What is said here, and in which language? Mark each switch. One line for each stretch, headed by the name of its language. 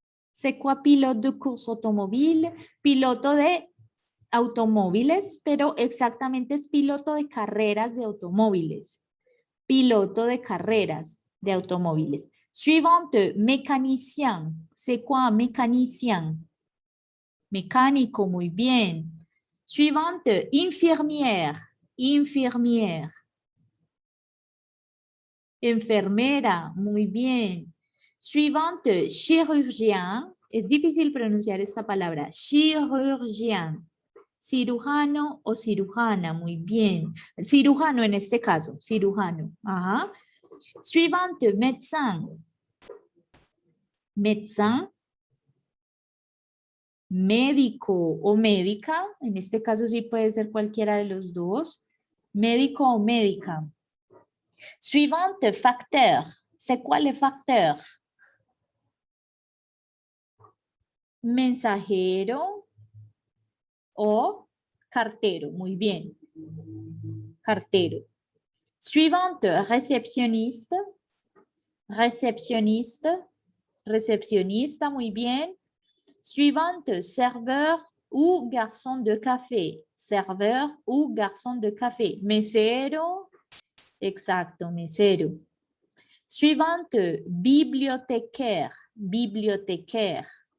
French: C'est quoi pilote de course automobile?
Spanish: Piloto de automóviles, pero exactamente es piloto de carreras de automóviles. Piloto de carreras de automóviles.
French: Suivante, mécanicien. C'est quoi un mécanicien?
Spanish: Mecánico, muy bien.
French: Suivante, infirmière. Infirmière.
Spanish: Enfermera, muy bien.
French: Suivante, chirurgien.
Spanish: Es difícil pronunciar esta palabra. Chirurgien. Cirujano o cirujana, muy bien. El cirujano en este caso, cirujano.
French: Ajá. Suivante, médecin. Médecin.
Spanish: Médico o médica. En este caso sí puede ser cualquiera de los dos. Médico o médica.
French: Suivante, facteur. C'est quoi le facteur?
Spanish: Mensajero o cartero. Muy bien. Cartero.
French: Suivante, réceptionniste. Réceptionniste.
Spanish: Recepcionista, muy bien.
French: Suivante, serveur ou garçon de café. Serveur ou garçon de café. Mesero.
Spanish: Exacto, mesero.
French: Suivante, bibliothécaire. Bibliothécaire.